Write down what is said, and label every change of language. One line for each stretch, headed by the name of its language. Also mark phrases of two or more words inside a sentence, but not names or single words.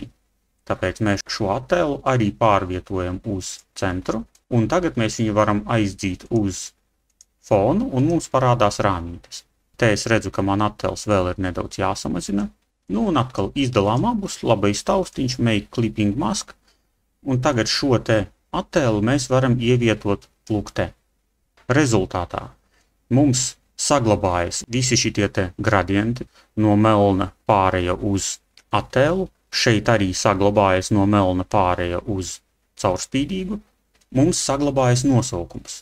Latvian: Tāpēc mēs šo attēlu arī pārvietojam uz centru, un tagad mēs viņu varam aizdzīt uz fonu, un mums parādās rāmītis. Te es redzu, ka man attēls vēl ir nedaudz jāsamazina. Nu, un atkal izdalām abus, labais taustiņš,
English: make clipping mask,
Latvian: un tagad šo te attēlu mēs varam ievietot lūk te. Rezultātā mums saglabājas visi šitie te gradienti, no melna pāreja uz attēlu, šeit arī saglabājas no melna pāreja uz caurspīdīgu, mums saglabājas nosaukums.